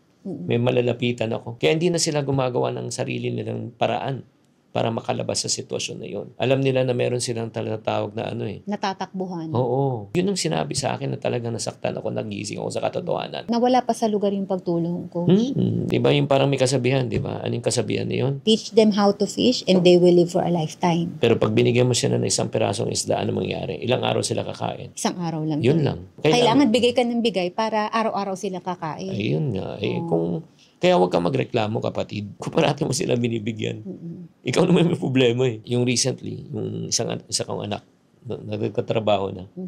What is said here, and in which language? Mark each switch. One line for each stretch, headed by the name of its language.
Filipino: May malalapitan ako. Kaya hindi na sila gumagawa ng sarili nilang paraan para makalabas sa sitwasyon na yun. Alam nila na meron silang tinatawag na Natatakbuhan. Oo. Yun ang sinabi sa akin na talagang nasaktan ako, nagising ako sa katotohanan. Nawala pa sa lugar yung pagtulong, coach. Di ba yung parang may kasabihan, di ba? Anong kasabihan na yun?
English: Teach them how to fish and they will live for a lifetime.
Filipino: Pero pag binigyan mo sila ng isang pirasong isda, ano mangyari? Ilang araw sila kakain? Isang araw lang. Yun lang. Kailangan bigay ka ng bigay para araw-araw sila kakain. Ayun nga. Kaya huwag ka magreklamo, kapatid. Kung parati mo sila binibigyan. Ikaw naman may problema Yung recently, yung isa kong anak, nagkatrabaho na.